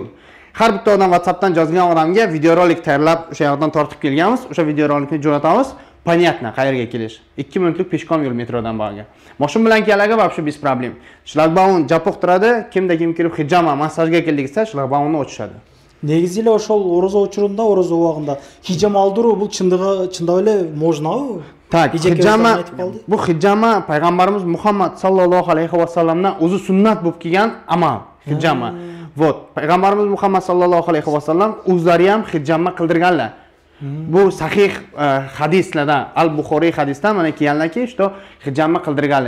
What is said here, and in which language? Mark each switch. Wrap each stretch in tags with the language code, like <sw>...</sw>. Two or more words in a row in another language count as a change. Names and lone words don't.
<uz>Har bitta odam WhatsAppdan yozgan odamga videorolik tayyorlab o'sha yoqdan tortib kelganmiz. O'sha videorolikni jo'natamiz. Понятно, qayerga kelish. 2 minutlik peshkom yo'l metrodan bog'ga. Mashina bilan kelganlarga</uz> <ru>вообще без проблем.</ru> <uz>Shlagbaum japoq turadi, kimda kim kelib hijama massajga keldik desa, shlagbaumni ochishadi.</uz> <ky>Негизи эле ошол орозо учурунда, орозо убагында хижама алдыруу бул чындап эле можнабы?</ky> <uz>Так, hijama bu hijama payg'ambarimiz Muhammad</uz> <ar>صلى الله عليه وسلم</ar> <uz>o'zi sunnat bo'lib kelgan amal. Hijama. Вот, payg'ambarimiz Muhammad</uz> <ar>صلى الله عليه وسلم</ar> <uz>o'zlari ham hijama qildirganlar. Bu sahih hadislarda, Al-Buxoriy hadisdan mana kelganlarki, что hijama qildirganlar.</uz>